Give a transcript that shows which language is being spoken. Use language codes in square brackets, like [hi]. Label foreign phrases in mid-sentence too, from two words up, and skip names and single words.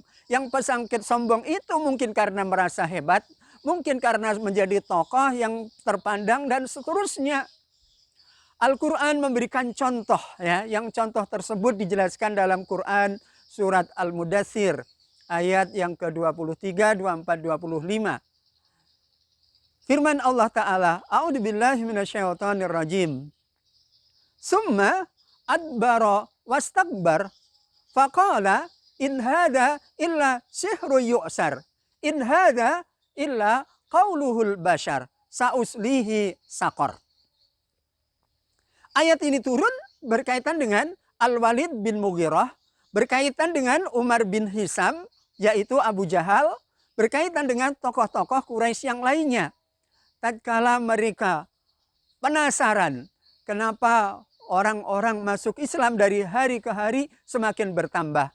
[id] Yang penyakit sombong itu mungkin karena merasa hebat, mungkin karena menjadi tokoh yang terpandang, dan seterusnya. Al-Quran memberikan contoh, ya, yang contoh tersebut dijelaskan dalam Quran surat Al-Mudaththir ayat yang ke-23, 24, 25. Firman Allah Ta'ala, [ar] أعوذ بالله من الشيطان الرجيم. ثم أدبر واستكبر فقال إن هذا إلا سحر يؤثر. إن هذا إلا قول البشر سأصليه سقر. [id] Ayat ini turun berkaitan dengan Al-Walid bin Mughirah, berkaitan dengan Umar bin Hisam, yaitu Abu Jahal, berkaitan dengan tokoh-tokoh Quraisy yang lainnya. Tatkala mereka penasaran kenapa orang-orang masuk Islam dari hari ke hari semakin bertambah.